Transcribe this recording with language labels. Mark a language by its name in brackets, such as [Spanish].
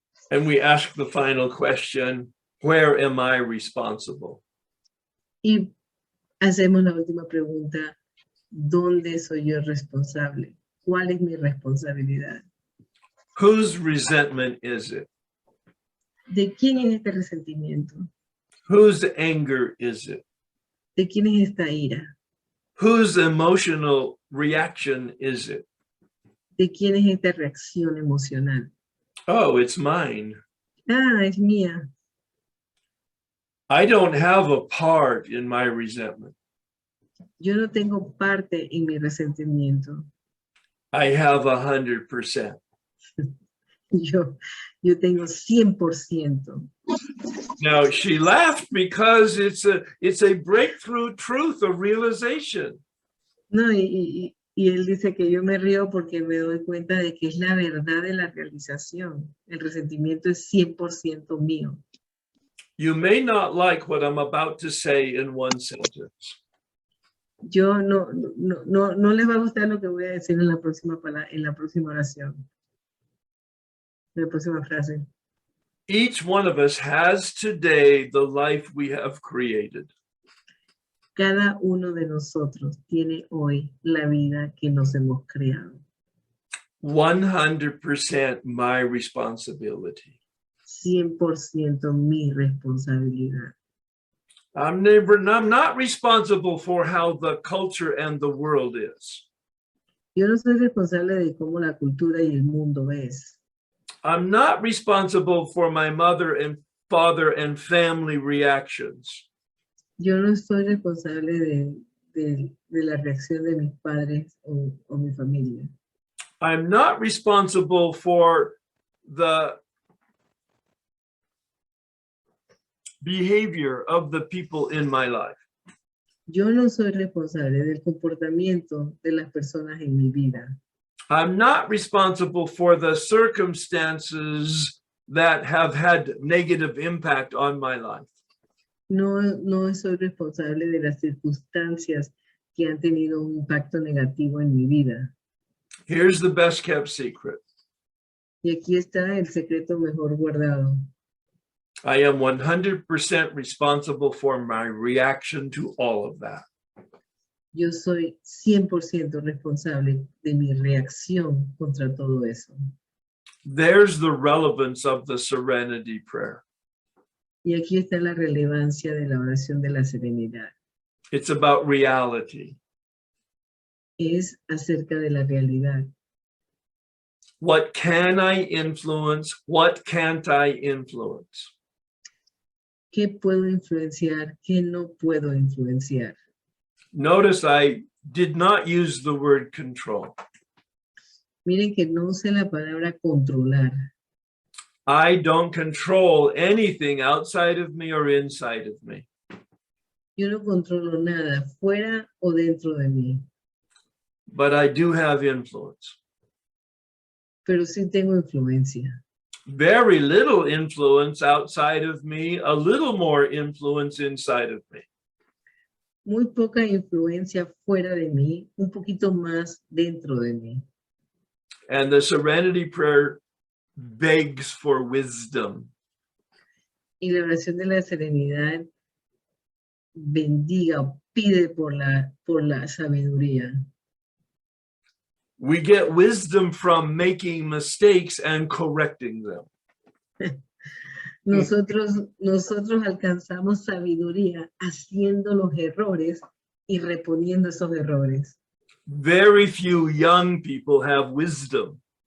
[English] And we ask the final question, where am I responsible? [Spanish] Y hacemos la última pregunta, ¿dónde soy yo responsable? ¿Cuál es mi responsabilidad? [English] Whose resentment is it? [Spanish] ¿De quién es este resentimiento? [English] Whose anger is it? [Spanish] ¿De quién es esta ira? [English] Whose emotional reaction is it? [Spanish] ¿De quién es esta reacción emocional? [English] Oh, it's mine. [Spanish] Ah, es mía. [English] I don't have a part in my resentment. [Spanish] Yo no tengo parte en mi resentimiento. [English] I have 100%. [Spanish] Yo tengo 100%. [English] Now, she laughed because it's a breakthrough truth, a realization. [Spanish] No, y él dice que yo me río porque me doy cuenta de que es la verdad de la realización. El resentimiento es 100% mío. [English] You may not like what I'm about to say in one sentence. [Spanish] Yo no les va a gustar lo que voy a decir en la próxima oración. En la próxima frase. [English] Each one of us has today the life we have created. [Spanish] Cada uno de nosotros tiene hoy la vida que nos hemos creado. [English] 100% my responsibility. [Spanish] 100% mi responsabilidad. [English] I'm not responsible for how the culture and the world is. [Spanish] Yo no soy responsable de cómo la cultura y el mundo es. [English] I'm not responsible for my mother and father and family reactions. [Spanish] Yo no soy responsable de la reacción de mis padres o mi familia. [English] I'm not responsible for the behavior of the people in my life. [Spanish] Yo no soy responsable del comportamiento de las personas en mi vida. [English] I'm not responsible for the circumstances that have had negative impact on my life. [Spanish] No soy responsable de las circunstancias que han tenido un impacto negativo en mi vida. [English] Here's the best kept secret. [Spanish] Y aquí está el secreto mejor guardado. [English] I am 100% responsible for my reaction to all of that. [Spanish] Yo soy 100% responsable de mi reacción contra todo eso. [English] There's the relevance of the serenity prayer. [Spanish] Y aquí está la relevancia de la oración de la serenidad. [English] It's about reality. [Spanish] Es acerca de la realidad. [English] What can I influence? What can't I influence? [Spanish] ¿Qué puedo influenciar? ¿Qué no puedo influenciar? [English] Notice I did not use the word control. [Spanish] Miren que no usé la palabra controlar. [English] I don't control anything outside of me or inside of me. [Spanish] Yo no controlo nada, fuera o dentro de mí. [English] But I do have influence. [Spanish] Pero sí tengo influencia. [English] Very little influence outside of me, a little more influence inside of me. [Spanish] Muy poca influencia fuera de mí, un poquito más dentro de mí. [English] And the serenity prayer begs for wisdom. [Spanish] Y la oración de la serenidad bendiga o pide por la sabiduría. [English] We get wisdom from making mistakes and correcting them. [Spanish] Nosotros alcanzamos sabiduría haciendo los errores y reponiendo esos errores. [English] Very few young people have wisdom.